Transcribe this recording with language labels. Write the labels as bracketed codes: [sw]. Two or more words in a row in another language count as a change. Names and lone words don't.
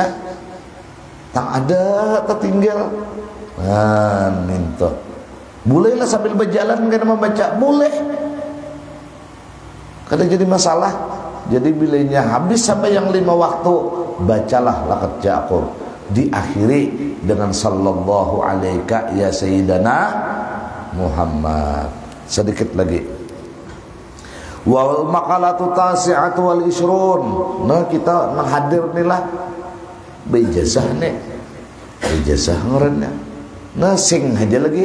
[ms] Tak ada tertinggal. Minta. Bolehlah sambil berjalan kena membaca, boleh. [bjn] Kada jadi masalah. Jadi bilanya habis sampai yang 5 waktu, bacalah [ar] laqad ja'akum. [id] Diakhiri dengan [ar] sallallahu alaika ya sayyidana Muhammad. [id] Sedikit lagi. [ar] Wal maqalatu tasi'atu wal ishrun. [bjn] Nah, kita menghadir inilah beijazah nih. Beijazah ngarannya. Nah, sing aja lagi.